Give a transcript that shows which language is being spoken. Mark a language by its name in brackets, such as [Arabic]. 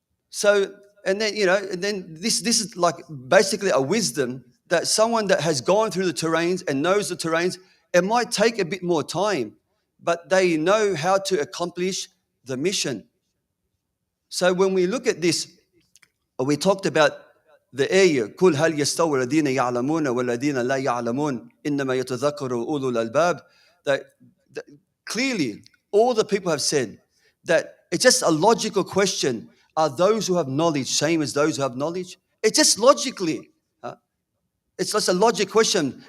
[English] So, and then this is like basically a wisdom that someone that has gone through the terrains and knows the terrains, it might take a bit more time, but they know how to accomplish the mission. So when we look at this, we talked about the ayah, [Arabic] كل هل يستوي الذين يعلمون والذين لا يعلمون إنما يتذكر أولو الألباب. [English] That clearly all the people have said that it's just a logical question. Are those who have knowledge same as those who have knowledge? It's just logically. It's just a logic question.